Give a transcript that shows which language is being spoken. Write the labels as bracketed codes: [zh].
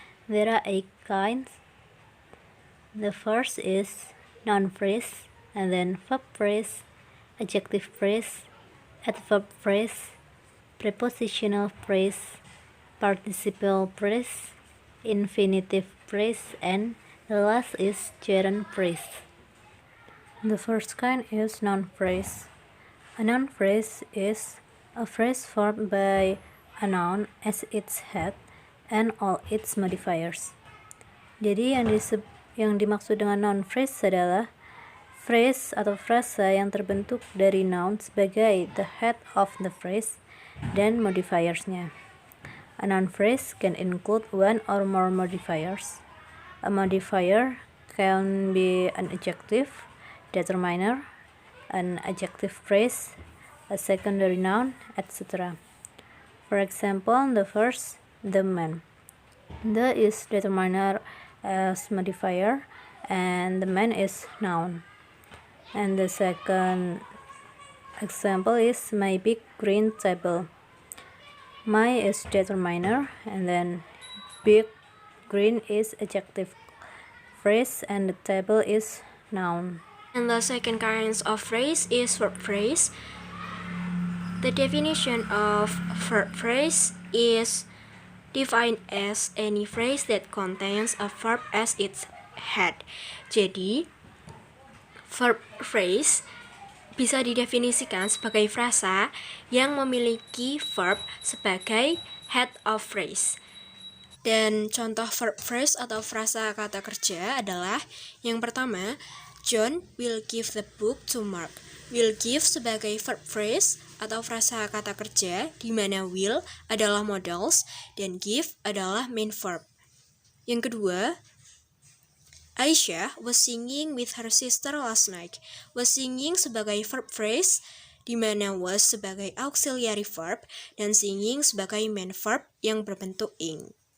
[en] There are 8 kinds. The first is noun phrase, and then verb phrase, adjective phrase, adverb phrase, prepositional phrase, participle phrase, infinitive phrase, and the last is gerund phrase. The first kind is noun phrase. A noun phrase is a phrase formed by a noun as its head and all its modifiers. [id] Jadi yang dimaksud dengan noun phrase adalah phrase atau frasa yang terbentuk dari noun sebagai [en] the head of the phrase [id] dan modifiersnya. [en] A noun phrase can include one or more modifiers. A modifier can be an adjective, determiner, an adjective phrase, a secondary noun, etc. For example, the first, the man. The is determiner as modifier and the man is noun. And the second example is my big green table. My is determiner and then big green is adjective phrase and the table is noun. And the second kind of phrase is verb phrase. The definition of verb phrase is defined as any phrase that contains a verb as its head. [id] Jadi, verb phrase bisa didefinisikan sebagai frasa yang memiliki verb sebagai [en] head of phrase. [id] Dan contoh verb phrase atau frasa kata kerja adalah yang pertama, [en] John will give the book to Mark. [id] Will give sebagai verb phrase atau frasa kata kerja di mana will adalah modals dan give adalah main verb. Yang kedua, [en] Aisyah was singing with her sister last night. [id] Was singing sebagai verb phrase, di mana was sebagai auxiliary verb dan singing sebagai main verb yang berbentuk ing.